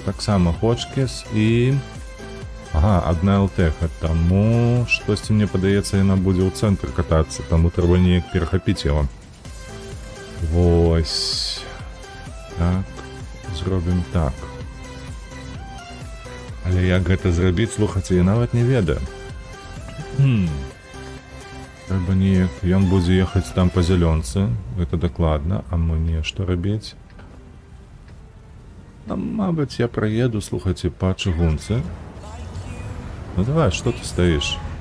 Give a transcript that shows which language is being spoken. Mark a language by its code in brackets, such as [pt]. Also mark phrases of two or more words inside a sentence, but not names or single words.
[uk] Так само Хочкіс і... Ага, одна ЛТХ. Тому щось мені подається, вона буде у центр кататися. Тому треба ніяк перехопити його. Ось. Так. Зробимо так. Але як це зробити, слухайте, я навіть не ведаю. Треба ніяк, [be] ён будзе ехаць там по зялёнцы, гэта дакладна, а мне што рабіць? Мабыць, я праеду, слухайце, па чыгунцы. Ну давай, што ты стаіш?